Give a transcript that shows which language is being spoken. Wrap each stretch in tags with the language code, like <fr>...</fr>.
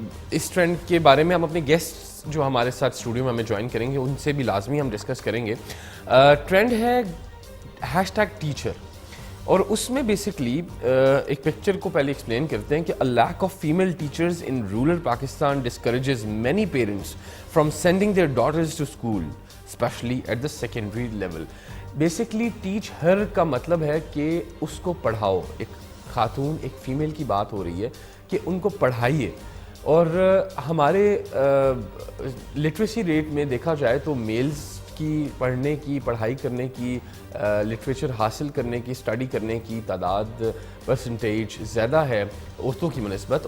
<ur>اس trend کے بارے میں ہم اپنے گیسٹ جو ہمارے ساتھ اسٹوڈیو میں ہمیں جوائن کریں گے ان سے بھی لازمی ہم ڈسکس کریں گے. ٹرینڈ ہے #ٹیچر, اور اس میں بیسکلی ایک پکچر کو پہلے ایکسپلین کرتے ہیں کہ</ur> <en>a lack of female teachers in rural Pakistan discourages many parents from sending their daughters to school, especially at the secondary level.</en> <ur>Basically teach ہر کا مطلب ہے کہ اس کو پڑھاؤ. ایک خاتون, ایک فیمیل کی بات ہو رہی ہے کہ ان کو پڑھائیے. اور ہمارے لٹریسی ریٹ میں دیکھا جائے تو میلز کی پڑھنے کی, پڑھائی کرنے کی, لٹریچر حاصل کرنے کی, اسٹڈی کرنے کی تعداد پرسنٹیج زیادہ ہے عورتوں کی بنسبت.</ur>